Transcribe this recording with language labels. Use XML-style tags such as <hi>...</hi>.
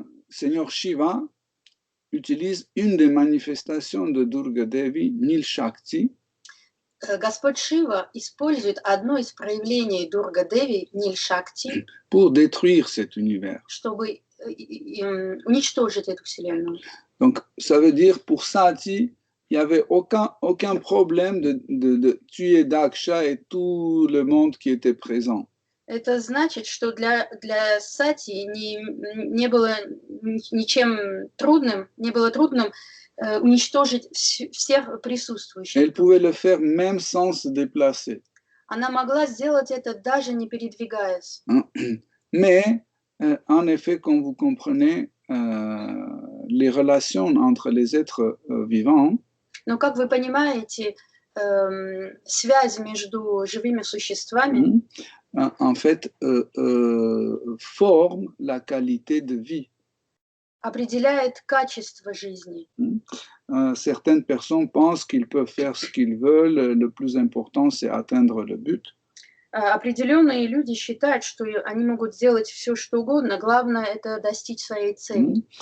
<fr>Seigneur Shiva utilise une des manifestations de Durga Devi, Nil Shakti,</fr> <ru>Господь Шива использует одно из проявлений Дурга Деви, Ниль Шакти,</ru> <fr>pour détruire cet univers.</fr> <ru>чтобы уничтожить эту вселенную.</ru> <fr>Donc, ça veut dire pour Sati, il n'y avait aucun problème de tuer Daksha et tout le monde qui était présent.</fr> <ru>Это значит, что для Сати не было ничем трудным, уничтожить всех присутствующих.</ru> <fr>Elle pouvait le faire même sans se déplacer.</fr> <ru>Она могла сделать это даже не передвигаясь.</ru> <fr>Mais, en effet, comme vous comprenez, les relations entre les êtres vivants,</fr> <ru>но, как вы понимаете, связь между живыми существами,</ru> <fr>en fait, forme la qualité de vie.</fr> <ru>Определяет качество жизни.</ru> <fr>Certaines personnes pensent qu'ils peuvent faire ce qu'ils veulent, le plus important c'est atteindre le but.</fr> <ru>Определенные люди считают, что они могут сделать все, что угодно, главное это достичь своей цели.</ru>